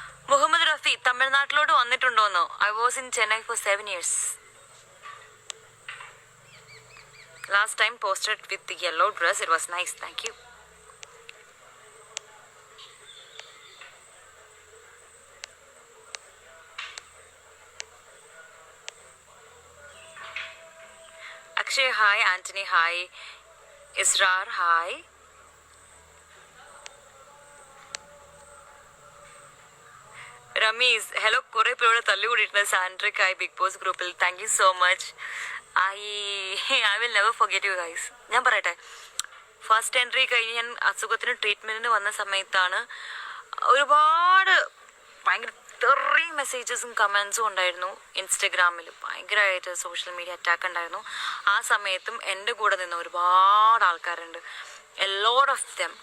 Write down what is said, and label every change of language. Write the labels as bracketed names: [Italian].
[Malayalam] Muhammad Rafi, തമിഴ്നാട്ടിലോട്ട് വന്നിട്ടുണ്ടോന്നോ? [English] I was in Chennai for 7 years. Last time posted with the yellow dress. It was nice. Thank you. Akshay, hi. Anthony, hi. Israr, hi. Ramesh, hello. [Malayalam] കുറെ പേരോട് തല്ലുകൂടിയിട്ടുണ്ട് സാൻഡ്രിക്കായി big boss ഗ്രൂപ്പിൽ. [English] Thank you so much. I will never forget you guys. [Malayalam] ഞാൻ പറയട്ടെ, first entry കഴിഞ്ഞ് ഞാൻ അസുഖത്തിന് ട്രീറ്റ്മെൻറ്റിന് വന്ന സമയത്താണ് ഒരുപാട് ഭയങ്കര ടെറി മെസ്സേജസും കമൻസും ഉണ്ടായിരുന്നു. ഇൻസ്റ്റഗ്രാമിൽ ഭയങ്കരമായിട്ട് സോഷ്യൽ മീഡിയ അറ്റാക്ക് ഉണ്ടായിരുന്നു. ആ സമയത്തും എൻ്റെ കൂടെ നിന്ന് ഒരുപാട് ആൾക്കാരുണ്ട്. [English] A lot of them.